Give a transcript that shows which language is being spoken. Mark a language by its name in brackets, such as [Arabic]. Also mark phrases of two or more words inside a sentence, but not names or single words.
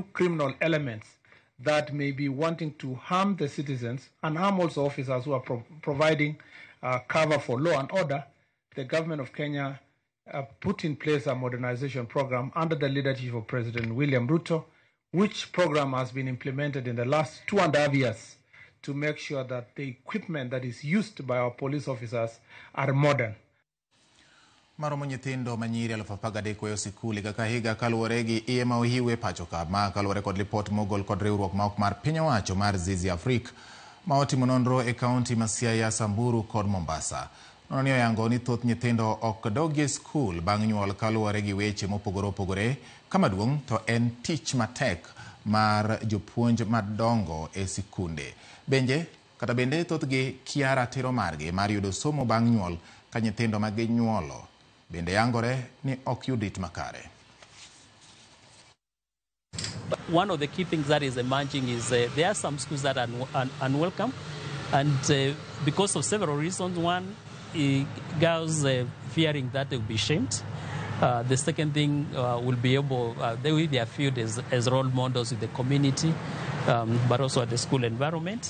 [English] criminal elements that may be wanting to harm the citizens and harm also officers who are providing cover for law and order, the government of Kenya put in place a modernization program under the leadership of President William Ruto, which program has been implemented in the last 2.5 years to make sure that the equipment that is used by our police officers are modern. [Luo (Kenya and Tanzania)] Maromo nyithindo manyiri 13,000 sikuli kaka higa kaluwore gi iye ma ohiwe pacho ka ma kaluwore kod lipot mogol kod riwruok ma ok mar piny owacho mar Zizi Afrika ma otimo nonro e kaunti ma Siaya, Samburu kod Mombasa. Nonio yango ni thoth nyithindo ok dogie skul bang' nyuol kaluwore gi weche mopogore opogore. Kama duong' to en tich matek mar jopuonj madongo e sikunde. Bende thothgi kia ratiro margi mar yudo somo bang' nyuol ka nyithindo ma ginyuolo bende yangore ni ok yud rit makare. [English] One of the key things that is emerging is there are some schools that are unwelcome, and because of several reasons. One, girls fearing that they will be shamed. The second thing they will be viewed as role models in the community, but also at the school environment.